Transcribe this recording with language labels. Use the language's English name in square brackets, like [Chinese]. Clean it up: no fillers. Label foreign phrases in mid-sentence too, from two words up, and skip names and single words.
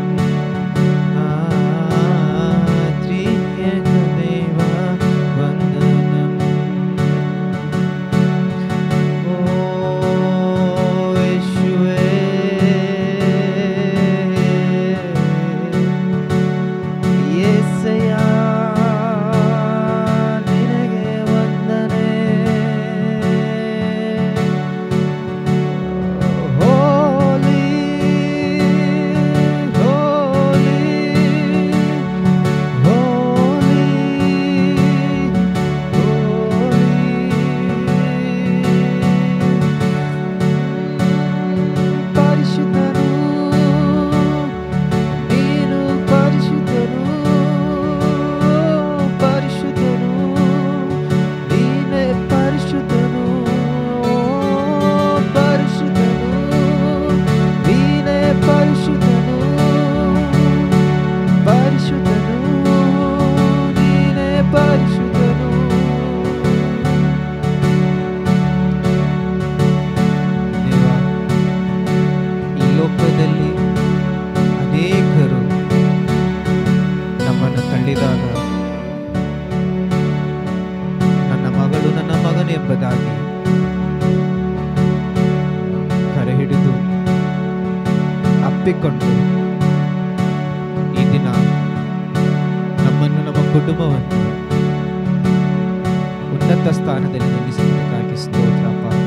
[Telugu] త్రియేక దేవా వందనం. ఓ యేషువే యేసయ్యా [Kannada] ನಿನಗೆ ವಂದನೆ. [English] Holy holy holy [Telugu] పరిశుద్ధను నేను పరిశుద్ధను పరిశుద్ధను నేనే పరిశుద్ధను పరిశుద్ధను నేనే పరిశుద్ధను పరిశుద్ధను నేనే పరిశుద్ధను. [Kannada] ದೇವಾ, ಈ ಲೋಕದಲ್ಲಿ ಅನೇಕರು ನಮ್ಮನ್ನು ತಳ್ಳಿದಾಗ ನನ್ನ ಮಗಳು ನನ್ನ ಮಗನು ಎಂಬುದಾಗಿ ಕರೆ ಹಿಡಿದು ಅಪ್ಪಿಕೊಂಡು ಈ ದಿನ ನಮ್ಮನ್ನು ನಮ್ಮ ಕುಟುಂಬವನ್ನು ಉನ್ನತ ಸ್ಥಾನದಲ್ಲಿ ನಿಲ್ಲಿಸುವುದಕ್ಕಾಗಿ ಸ್ತೋತ್ರಪ್ಪ.